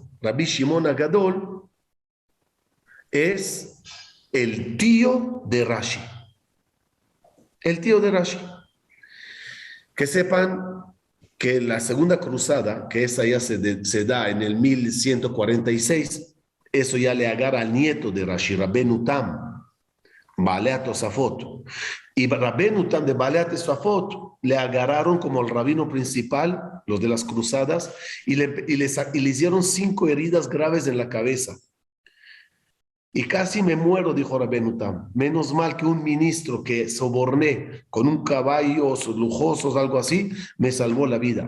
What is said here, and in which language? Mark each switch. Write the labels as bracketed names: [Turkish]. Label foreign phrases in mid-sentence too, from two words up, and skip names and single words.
[Spanish] Rabbi Shimon Hagadol es el tío de Rashi. El tío de Rashi. Que sepan que la segunda cruzada, que esa ya se da en el 1146, eso ya le agarra al nieto de Rashi, Rabbeinu Tam, Baalei Tosafot. Y Rabbeinu Tam de Baalei Tosafot le agarraron como el rabino principal, los de las cruzadas, y le hicieron 5 heridas graves en la cabeza. Y casi me muero, dijo Rabbeinu Tam. Menos mal que un ministro que soborné con un caballo lujosos, algo así, me salvó la vida.